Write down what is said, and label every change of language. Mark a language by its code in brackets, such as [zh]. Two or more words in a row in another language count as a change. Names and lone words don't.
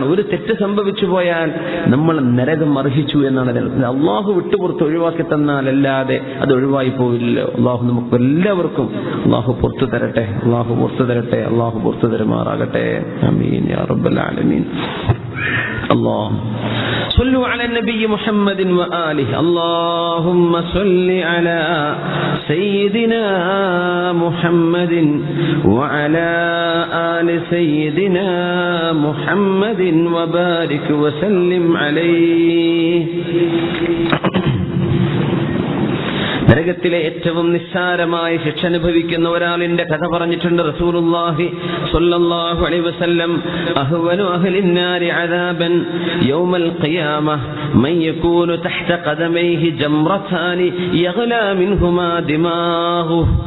[ml] ഒരു തെറ്റ് സംഭവിച്ചു പോയാൽ നമ്മൾ നരകം അർഹിച്ചു എന്നാണ്. അള്ളാഹു വിട്ടുപുറത്ത് ഒഴിവാക്കി തന്നാൽ അല്ലാതെ അത് ഒഴിവായി പോവില്ലല്ലോ. അള്ളാഹു നമുക്ക് എല്ലാവർക്കും അള്ളാഹു പുറത്തു തരട്ടെ, അള്ളാഹു പുറത്തു തരട്ടെ, അള്ളാഹു പുറത്തു തരുമാറാകട്ടെ. [ar] آمين يا رب العالمين. الله صلوا على النبي محمد وآله. اللهم صل على سيدنا محمد وعلى آل سيدنا محمد وبارك وسلم عليه. [ml] നരകത്തിലെ ഏറ്റവും നിസ്സാരമായ ശിക്ഷ അനുഭവിക്കുന്ന ഒരാളിന്റെ കഥ പറഞ്ഞിട്ടുണ്ട് [ar] رسول الله صلى الله عليه وسلم. أهون أهل النار عذابا يوم القيامة من يكون تحت قدميه جمرتان يغلي منهما دماغه.